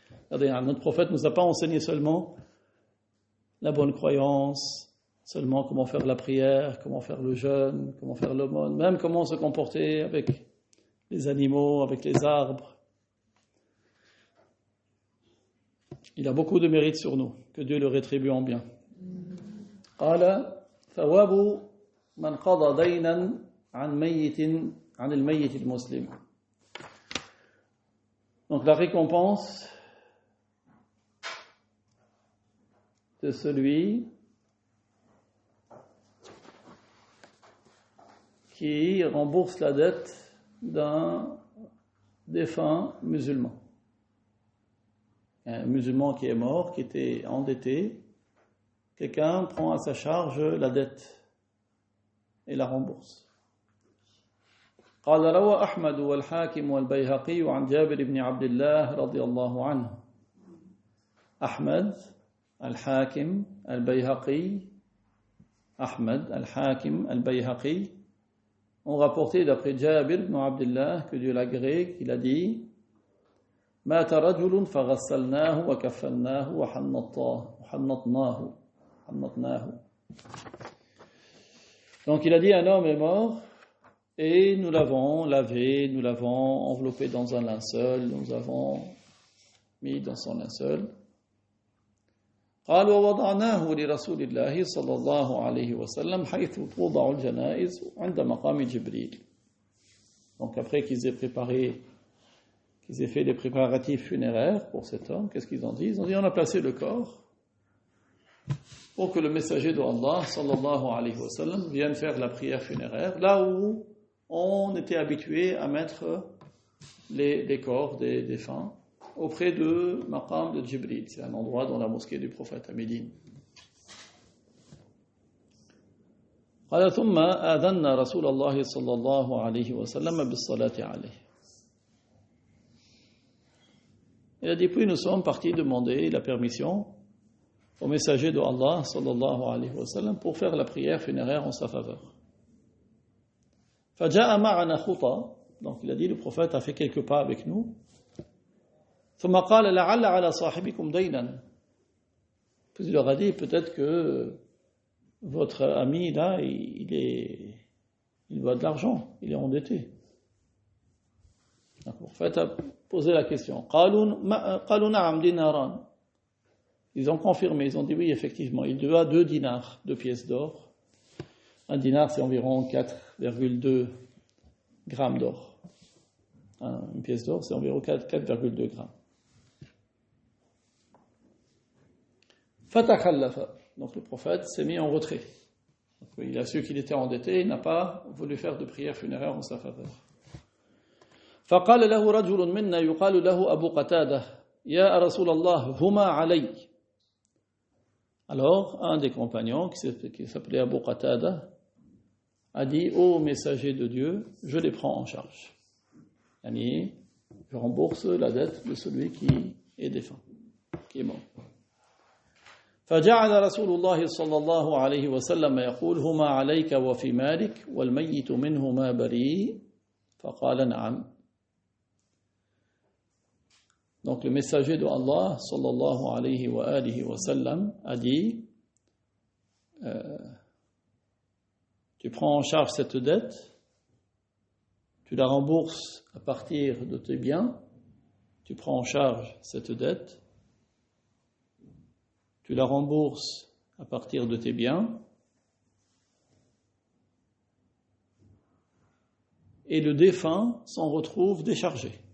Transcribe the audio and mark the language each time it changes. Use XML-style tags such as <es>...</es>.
<fr>Notre prophète ne nous a pas enseigné seulement la bonne croyance, seulement comment faire la prière, comment faire le jeûne, comment faire l'aumône, même comment se comporter avec les animaux, avec les arbres. Il a beaucoup de mérite sur nous, que Dieu le rétribue en bien.</fr> <ar>قال ثواب من قضى دينا عن الميت المسلم.</ar> <fr>Donc la récompense de celui qui rembourse la dette d'un défunt musulman. Un musulman qui est mort, qui était endetté, quelqu'un prend à sa charge la dette et la rembourse.</fr> <ar>قال روى أحمد والحاكم والبيهقي عن جابر بن عبد الله رضي الله عنه.</ar> <fr>أحمد الحاكم البيهقي أحمد الحاكم البيهقي ont rapporté d'après Jabir ibn Abdullah, que Dieu l'agrée, qu'il a dit</fr> <ar>مات رجل فغسلناه وكفناه وحنطناه.</ar> <fr>Donc il a dit un homme est mort et nous l'avons lavé, nous l'avons enveloppé dans un linceul, nous avons mis dans son linceul.</fr> <ar>قال ووضعناه لرسول الله صلى الله عليه وسلم حيث توضع الجنائز عند مقام جبريل.</ar> <fr>Donc après qu'ils aient fait les préparatifs funéraires pour cet homme, qu'est-ce qu'ils ont dit? Ils ont dit on a placé le corps pour que le messager de Allah sallallahu alayhi wa sallam vienne faire la prière funéraire là où on était habitué à mettre les corps des défunts auprès de Maqam de Jibril. C'est un endroit dans la mosquée du prophète à Médine.</fr> <ar>قال ثم آذنا رسول الله صلى الله عليه وسلم بالصلاة عليه.</ar> <fr>Il a dit puis nous sommes partis demander la permission au messager de Allah sallallahu alayhi wa sallam pour faire la prière funéraire en sa faveur.</fr> <ar>فجاء معنا خطى.</ar> <fr>Donc il a dit le prophète a fait quelques pas avec nous.</fr> <ar>ثم قال لعل على صاحبكم دينا.</ar> <fr>Puis il leur a dit peut-être que votre ami là il doit de l'argent, il est endetté. Donc le prophète a posé la question.</fr> <ar>قالوا نعم ديناران.</ar> <fr>Ils ont confirmé, ils ont dit oui effectivement, il doit 2 dinars, 2 pièces d'or. Un dinar c'est environ 4,2 grammes d'or. Une pièce d'or c'est environ 4,2 grammes.</fr> <ar>Fatakhallafa.</ar> <fr>Donc le prophète s'est mis en retrait. Donc, il a su qu'il était endetté, il n'a pas voulu faire de prière funéraire en sa faveur.</fr> <ar>فقال له رجل منا يقال له أبو قتادة يا رسول الله هما علي.</ar> <fr>Alors un des compagnons qui s'appelait Abu Qatada a dit ô messager de Dieu, je les prends en charge. Yani, je rembourse la dette de celui qui est défunt, qui est mort.</fr> <ar>فجعل رسول الله صلى الله عليه وسلم يقول هما عليك وفي مالك والميت منهما بريء فقال نعم.</ar> <fr>Donc le messager de Allah sallallahu alayhi wa alihi wa sallam a dit tu prends en charge cette dette, tu la rembourses à partir de tes biens, tu prends en charge cette dette, tu la rembourses à partir de tes biens, et le défunt s'en retrouve déchargé.</fr>